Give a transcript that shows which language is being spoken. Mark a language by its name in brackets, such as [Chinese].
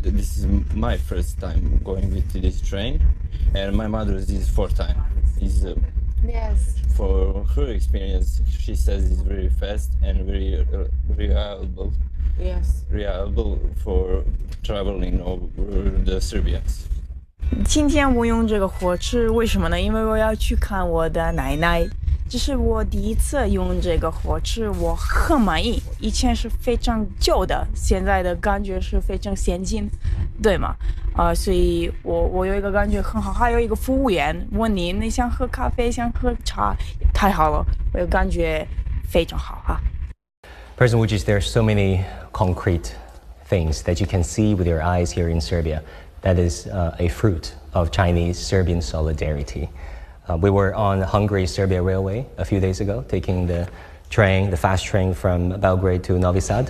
[English] This is my first time going with this train, and my mother's is 4th time. Yes. For her experience, she says it's very fast and very reliable. Yes. Reliable for traveling over the Serbians. [Chinese] 今天我用这个火车，为什么呢？因为我要去看我的奶奶，这是我第一次用这个火车，我很满意。以前是非常旧的，现在的感觉是非常先进，对吗？所以我有一个感觉很好。还有一个服务员问你想喝咖啡，想喝茶，太好了，我有感觉非常好哈。 [English] President Vucic, there are so many concrete things that you can see with your eyes here in Serbia. That is a fruit of Chinese-Serbian solidarity. We were on Hungary-Serbia Railway a few days ago, taking the fast train from Belgrade to Novi Sad.